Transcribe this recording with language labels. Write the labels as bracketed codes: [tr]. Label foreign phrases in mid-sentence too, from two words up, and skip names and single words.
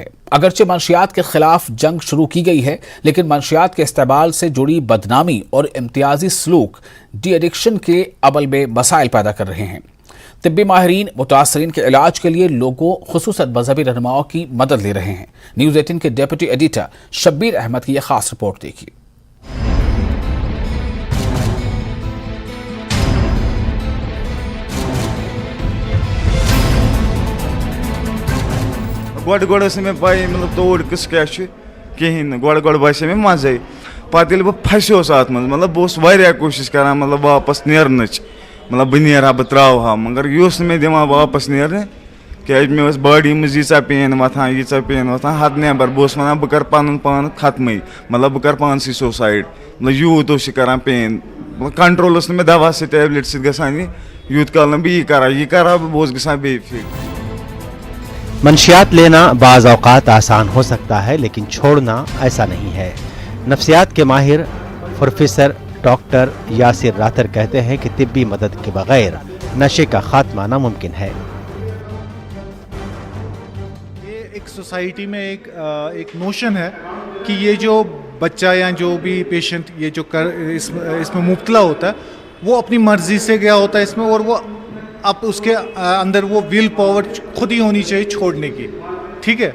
[ur] اگرچہ منشیات کے خلاف جنگ شروع کی گئی ہے، لیکن منشیات کے استعمال سے جڑی بدنامی اور امتیازی سلوک ڈی ایڈکشن کے عمل میں مسائل پیدا کر رہے ہیں۔ طبی ماہرین متاثرین کے علاج کے لیے لوگوں خصوصاً مذہبی رہنماؤں کی مدد لے رہے ہیں۔ نیوز 18 کے [en] deputy editor [ur] شبیر احمد کی یہ خاص رپورٹ دیکھیے۔ [ks] گۄڈٕ ٲس نہٕ مےٚ پَیی مطلب توڑ قٕصہٕ کیٛاہ چھُ کِہیٖنۍ نہٕ گۄڈٕ باسے مےٚ مَزَے پَتہٕ ییٚلہِ بہٕ پھَسیوس اَتھ منٛز مطلب بہٕ اوسُس واریاہ کوٗشِش کَران مطلب واپَس نیرنٕچ مطلب بہٕ نیرٕ ہا بہٕ ترٛاوٕ ہا مگر یہِ اوس نہٕ مےٚ دِوان واپَس نیرنہٕ کیٛازِ مےٚ ٲس باڈی منٛز ییٖژاہ پین وۄتھان حد نٮ۪بر بہٕ اوسُس وَنان بہٕ کَرٕ پَنُن پان ختمٕے مطلب بہٕ کَرٕ پانسٕے سوسایڈ مطلب یوٗت اوس یہِ کَران پین مطلب کَنٹرول اوس نہٕ مےٚ دَوا سۭتۍ ٹیبلِٹ سۭتۍ گژھان یوٗت کال نہٕ بہٕ یہِ کَرٕ ہا بہٕ اوسُس گژھان بیٚیہِ فِٹ۔ [ur] منشیات لینا بعض اوقات آسان ہو سکتا ہے، لیکن چھوڑنا ایسا نہیں ہے۔ نفسیات کے ماہر پروفیسر ڈاکٹر یاسر راتر کہتے ہیں کہ طبی مدد کے بغیر نشے کا خاتمہ ناممکن ہے۔ یہ ایک سوسائٹی میں ایک نوشن ہے کہ یہ جو بچہ یا جو بھی پیشنٹ یہ جو اس میں مبتلا ہوتا ہے وہ اپنی مرضی سے گیا ہوتا ہے اس میں، اور وہ اب اس کے اندر وہ [en] will power [ur] خود ہی ہونی چاہیے چھوڑنے کی، ٹھیک ہے۔